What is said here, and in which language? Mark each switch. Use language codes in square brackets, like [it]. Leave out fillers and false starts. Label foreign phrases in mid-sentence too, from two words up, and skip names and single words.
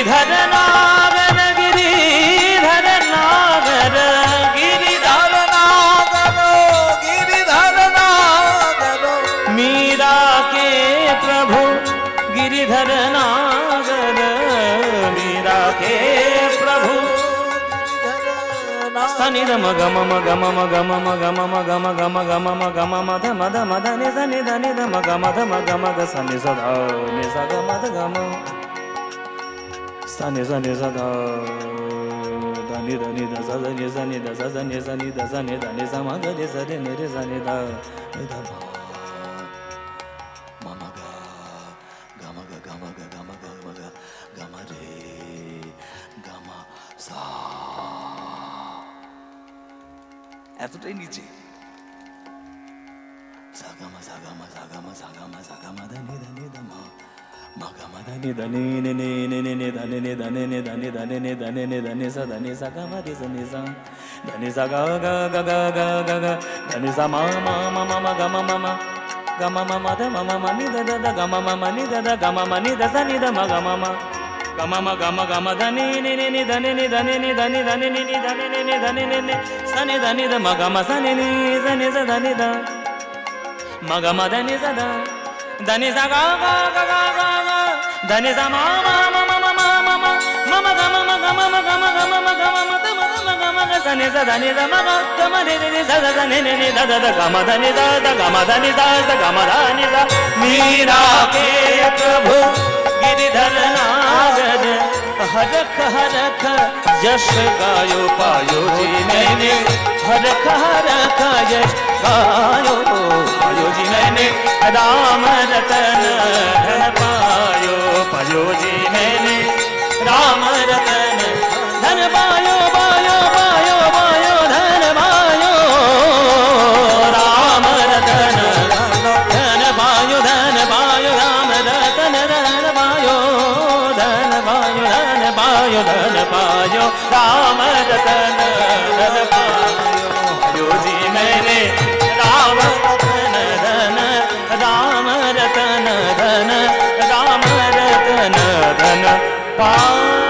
[hi] गिरिधर नागर गिरिधर नागर गिरिधर नागर गिरिधर नागर मीरा के प्रभु गिरिधर नागर मीरा के प्रभु सनि ध म ग म म ग म म ग म म ग म म ग म ग म ग म म ग म म ध म ध म ध नि ध नि ध नि ध म ग म ध म ग म ग स नि स ध नि स ग म ध ग म स नि स नि स ध ध नि ध नि ध स ध नि स नि ध स ध नि स नि ध स नि ध नि स म ग रि स रि नि रि स नि ध नि ध म म ग ग म ग ग म ग ग म ग म ग ग म रे ग म सा [bn] এতটাই নিচে সাগামা সাগামা সাগামা সাগামা সাগামা ধানি ধানি ধামা মাগামা ধানি ধানি নে নে নে নে নে ধানি নে ধানি নে ধানি ধানি নে ধানি নে ধানি সা ধানি সাগামা রে সা নি সা ধানি সা গা গা গা গা গা গা গা ধানি সা মা মা মা মা মা গা মা মা মা গা মা মা মা ধা মা মা মা নি ধা ধা ধা গা মা মা মা নি ধা ধা গা মা মা নি ধা সা নি ধা মা গা মা মা gama ma gama gama dhani ni ni ni dhani ni dhani ni dhani dhani ni ni dhani ni ni dhani ni ni sani dhani dha ma gama sani ni sani sa dhani dha ma gama dhani sa dha dhani sa ga ga ga ga ga ga dhani sa ma ma ma ma ma ma ma ma ma ma gama ma gama ma gama gama ma gama ma dha ma dha ma gama ga sani sa dhani dha ma ga gama ni ni ni sa sa sa ni ni ni dha dha dha gama dhani sa dha gama dhani sa sa gama dhani sa [hi] मीरा के प्रभु गिरिधर नागर हरख हरख यश गायो पायो जी मैंने हरख हरख यश गायो पायो जी मैंने राम रतन धन पायो पायो जी मैंने राम रतन धन पायो पायो पायो पायो धन पायो राम रतन धन पायो राम रतन धन पायो धन पायो राम रतन धन पायो जी मैंने राम रतन धन राम रतन धन राम रतन धन पायो